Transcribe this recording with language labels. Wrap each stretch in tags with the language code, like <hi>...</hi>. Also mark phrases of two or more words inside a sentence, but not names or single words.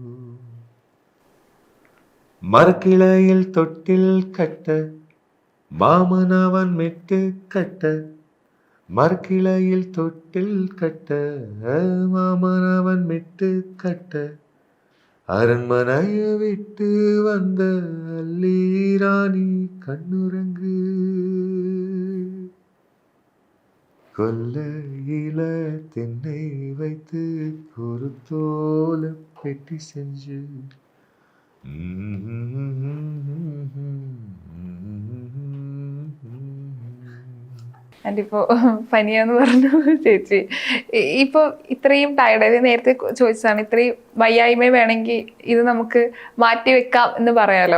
<ta>மரக்கிளையில் தொட்டில் கட்ட மாமனவன் மெட்டு கட்ட, மரக்கிளையில் தொட்டில் கட்ட மாமனவன் மெட்டு கட்ட, அரண்மனையை விட்டு வந்த அல்லீராணி கண்ணுறங்கு, கொல்லையில தென்னை வைத்து குருத்தோல பெட்டி செஞ்சு.</ta> <ml>ഇപ്പോൾ പനിയാന്ന് പറഞ്ഞു ചേച്ചി. ഇപ്പോൾ ഇത്രയും ടയർഡ്, നേരത്തെ ചോദിച്ചതാണ്, ഇത്രയും വയ്യായ്മ വേണമെങ്കിൽ ഇത് നമുക്ക് മാറ്റി വെക്കാം എന്ന് പറയാമല്ലോ.</ml>